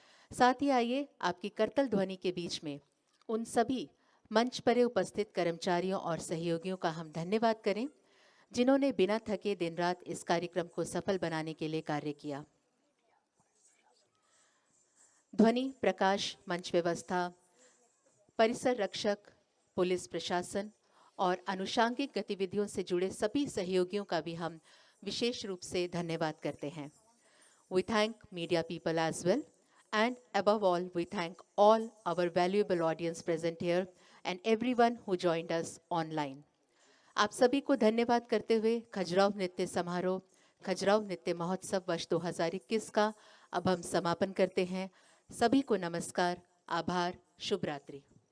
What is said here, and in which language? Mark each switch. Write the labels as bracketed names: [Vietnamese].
[Hindi] साथ ही आइए आपकी करतल ध्वनि के बीच में उन सभी मंच पर उपस्थित कर्मचारियों और सहयोगियों का हम धन्यवाद करें जिन्होंने बिना थके दिन रात इस कार्यक्रम को सफल बनाने के लिए कार्य किया। ध्वनि, प्रकाश, मंच व्यवस्था, परिसर रक्षक, पुलिस प्रशासन और आनुषांगिक गतिविधियों से जुड़े सभी सहयोगियों का भी हम विशेष रूप से धन्यवाद करते हैं। [English] We thank media people as well, and above all, we thank all our valuable audience present here and everyone who joined us online. [Hindi] आप सभी को धन्यवाद करते हुए खजुराहो नृत्य समारोह, खजुराहो नृत्य महोत्सव वर्ष 2021 का अब हम समापन करते हैं। सभी को नमस्कार, आभार, शुभ रात्रि।